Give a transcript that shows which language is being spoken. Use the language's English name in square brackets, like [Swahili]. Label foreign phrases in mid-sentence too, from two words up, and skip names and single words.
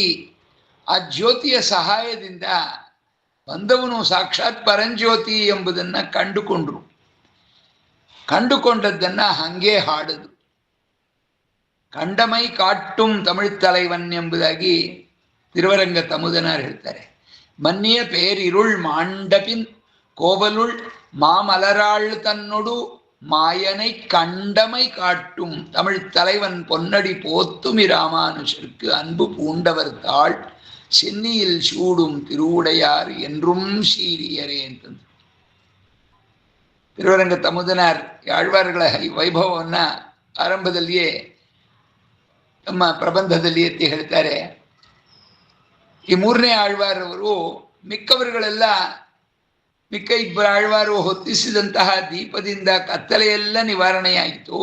[Kannada] ಆ ಜ್ಯೋತಿಯ ಸಹಾಯದಿಂದ ಬಂದವನು ಸಾಕ್ಷಾತ್ ಪರಂಜ್ಯೋತಿ ಎಂಬುದನ್ನು ಕಂಡುಕೊಂಡದ್ದನ್ನ ಹಂಗೆ ಹಾಡದು. [Tamil] கண்டமை காட்டும் தமிழ் தலைவன் [Kannada] ಎಂಬುದಾಗಿ ತಿರುವರಂಗ ತಮುದನಾರ್ ಹೇಳ್ತಾರೆ. [Tamil] மன்னிய பேரிருள் மாண்டபின் கோவலுள் மாமலராள் தன்னொடு மாயனை கண்டமை காட்டும் தமிழ் தலைவன் பொன்னடி போத்துமி ராமானுஷருக்கு அன்பு பூண்டவர் தாள் சென்னியில் சூடும் திருவுடையார் என்றும் சீரியரே [Kannada] ಅಂತಂದು ತಿರುವರಂಗ ತಮುದನಾರ್ ಆಳ್ವಾರ್ಗಳ ವೈಭವವನ್ನು ಆರಂಭದಲ್ಲಿಯೇ ತಮ್ಮ ಪ್ರಬಂಧದಲ್ಲಿ ಎತ್ತಿ ಹೇಳ್ತಾರೆ. ಈ ಮೂರನೇ ಆಳ್ವಾರವರು ಮಿಕ್ಕವರುಗಳೆಲ್ಲ ಮಿಕ್ಕ ಇಬ್ಬರು ಆಳ್ವಾರು ಹೊತ್ತಿಸಿದಂತಹ ದೀಪದಿಂದ ಕತ್ತಲೆಯೆಲ್ಲ ನಿವಾರಣೆಯಾಯಿತು.